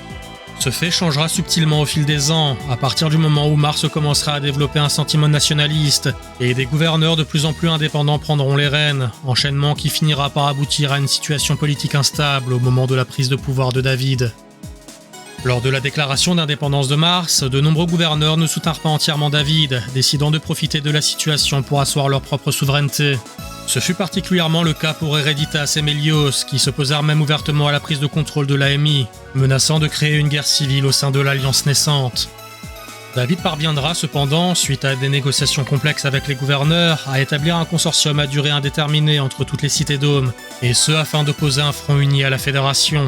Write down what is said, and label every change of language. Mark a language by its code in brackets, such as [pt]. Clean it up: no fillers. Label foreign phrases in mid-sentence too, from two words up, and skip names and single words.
[fr] Ce fait changera subtilement au fil des ans, à partir du moment où Mars commencera à développer un sentiment nationaliste, et des gouverneurs de plus en plus indépendants prendront les rênes, enchaînement qui finira par aboutir à une situation politique instable au moment de la prise de pouvoir de David. Lors de la déclaration d'indépendance de Mars, de nombreux gouverneurs ne soutinrent pas entièrement David, décidant de profiter de la situation pour asseoir leur propre souveraineté. Ce fut particulièrement le cas pour Hereditas et Melios, qui s'opposèrent même ouvertement à la prise de contrôle de l'AMI, menaçant de créer une guerre civile au sein de l'Alliance naissante. David parviendra cependant, suite à des négociations complexes avec les gouverneurs, à établir un consortium à durée indéterminée entre toutes les cités-dômes, et ce afin d'opposer un front uni à la Fédération.